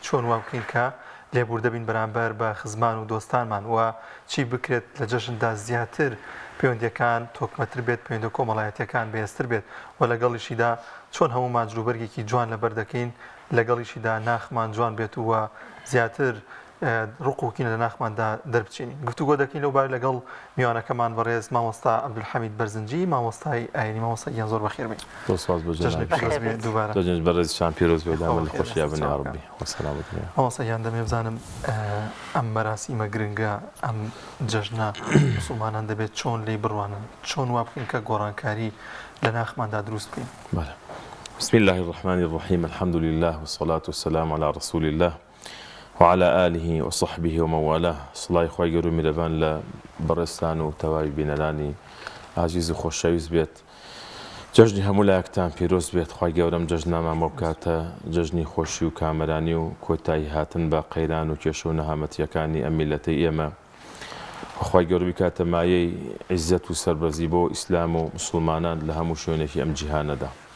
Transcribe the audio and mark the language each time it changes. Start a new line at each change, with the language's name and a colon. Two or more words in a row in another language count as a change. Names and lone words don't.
Central Kurdish: چۆن وا بکەین کە لێبوردە بین بەرامبەر بە خزمان و دۆستانمان وە چی بکرێت لە جەژندا زیاتر پەیوەندیەکان تۆکمەتر بێت پەیوەندە کۆمەڵایەتیەکان بەهێزتر بێت و لەگەڵیشیدا چۆن هەمومان جلوبەرگێکی جوان لەبەر دەکەین لەگەڵیشیدا ناخمان جوان بێت وە زیاتر ڕقوکین لە ناخماندا دەربچینی گفتوگۆ دەکەین لەو بار لەگەڵ میوانەکەمان بەڕێز مامۆستا عەبدولحەمید بەرزنجی مامۆستای ئاینی مامۆستا یان زۆر بەخێر بێت دووبارە بەڕێزشان پیرۆز بێدامە لە خۆشییا بنێ ڕەبی وەسەلامت مامۆستا یان دەمێ بزانم ئەم مەراسیمە گرنگە ئەم جەژنە موسڵمانان دەبێت چۆن لێی بڕوانن چۆن وا بکەین کە گۆڕانکاری لە ناخماندا دروست بکەین
Arabic: بسم الله الرحمن الرحيم الحمد لله والصلاة والسلام على رسول الله وعلى آله وصحبه ومن والاه صلاة خوای
Central Kurdish: گەور و میرەبان لە بەڕێستان و تەواوی بینەرانی عزیز و خۆشەویست بێت جەژنی هەموو لایەکتان پیرۆز بێت خوای گەورەم جەژنامان بۆ بکاتە جەژنی خۆشی و کامەرانی و کۆتایی هاتن بە قەیران و کێشە و نەهامەتیەکانی ئەم میلەتەی ئێمە خوای گەور بکاتە مایەی عیززەت و سەربەرزی بۆ ئیسلام و مسڵمانان لە هەموو شوێنێکی ئەم جیهانەدا